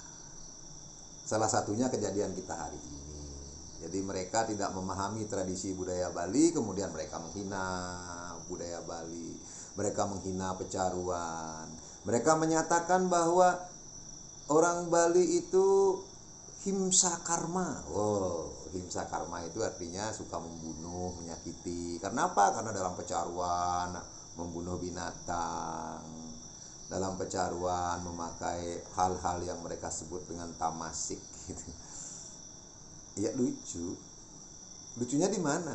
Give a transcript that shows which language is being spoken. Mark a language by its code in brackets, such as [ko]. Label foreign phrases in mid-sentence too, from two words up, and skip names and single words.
[id] Salah satunya kejadian kita hari ini. Jadi mereka tidak memahami tradisi budaya Bali, kemudian mereka menghina budaya Bali, mereka menghina pecaruan. Mereka menyatakan bahwa orang Bali itu himsa karma. Himsa karma itu artinya suka membunuh, menyakiti. Karena apa? Karena dalam pecaruan membunuh binatang. Dalam pecaruan memakai hal-hal yang mereka sebut dengan tamasik gitu. Ya lucu. Lucunya di mana?